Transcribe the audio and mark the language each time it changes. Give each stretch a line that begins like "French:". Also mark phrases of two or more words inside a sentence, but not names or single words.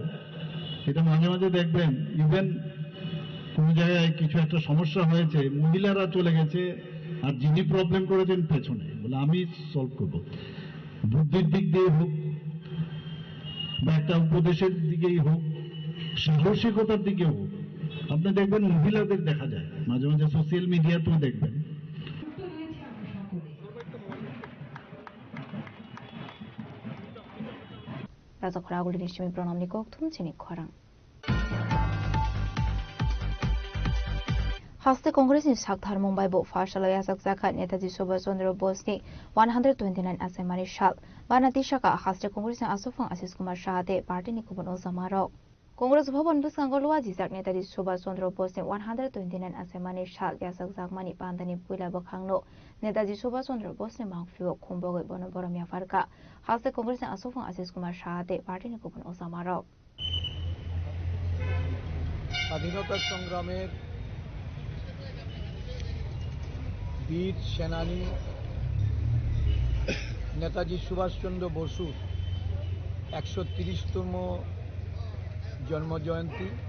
Bangla: এটা মাঝে মাঝে দেখবেন ইভেন কোন জায়গায় কিছু একটা সমস্যা হয়েছে, মহিলারা চলে গেছে আর যিনি প্রবলেম করেছেন পেছনে বলে আমি সলভ করব, বুদ্ধির দিক দিয়ে হোক বা একটা উপদেশের দিকেই হোক, সাহসিকতার দিকে হোক। আপনি দেখবেন মহিলাদের দেখা যায় মাঝে মাঝে
English: social mediateo
Bangla: দেখবেন।
Kok Borok: Razakora aguli nishimi pronamni koktum chini khwarang. Haste Congress ni Sakthar Mumbai bo Fashala Yasak Zakha Netaji Subhash Chandra Bose ni 129 Asemani Shal Banati Shaka Haste Congress ni Asufang Asis Kumar Shahade Party ni Kubun Ozamarok Congress Bhavan Buskangolwa Jizak Netaji Subhash Chandra Bose ni 129 Asemani Shal Yasak Zakmani Pandani Puila Bakhangno Netaji Subhash Chandra Bose ni Mangfio Khumboge Bono Boromia Farka Haste Congress ni Asufang Asis Kumar Shahade Party ni Kubun Ozamarok
Bangla: স্বাধীনতা সংগ্রামের বীর সেনানী নেতাজি সুভাষচন্দ্র বসুর 130তম জন্মজয়ন্তী